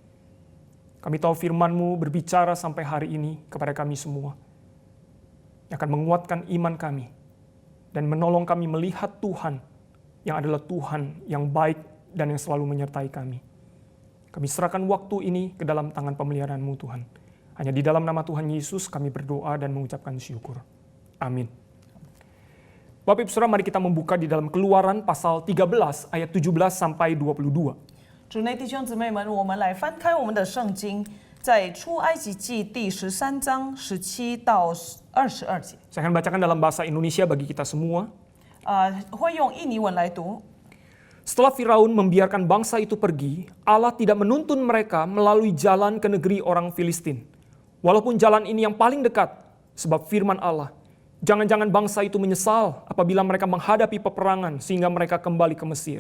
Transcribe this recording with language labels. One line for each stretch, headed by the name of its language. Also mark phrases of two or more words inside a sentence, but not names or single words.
Indonesian: Kami tahu firman-Mu berbicara sampai hari ini kepada kami semua, yang akan menguatkan iman kami dan menolong kami melihat Tuhan yang adalah Tuhan yang baik dan yang selalu menyertai kami. Kami serahkan waktu ini ke dalam tangan pemeliharaan-Mu Tuhan. Hanya di dalam nama Tuhan Yesus kami berdoa dan mengucapkan syukur. Amin. Bapak Ibu Saudara, mari kita membuka di dalam Keluaran pasal 13 ayat 17 sampai 22.
Chinese: 主内弟兄姊妹们，我们来翻开我们的圣经，在出埃及记第13章17到22节。
Indonesian: Saya akan bacakan dalam bahasa Indonesia bagi kita semua.
Chinese: 会用印尼文来读。
Indonesian: Setelah Firaun membiarkan bangsa itu pergi, Allah tidak menuntun mereka melalui jalan ke negeri orang Filistin. Walaupun jalan ini yang paling dekat, sebab firman Allah, jangan-jangan bangsa itu menyesal apabila mereka menghadapi peperangan sehingga mereka kembali ke Mesir.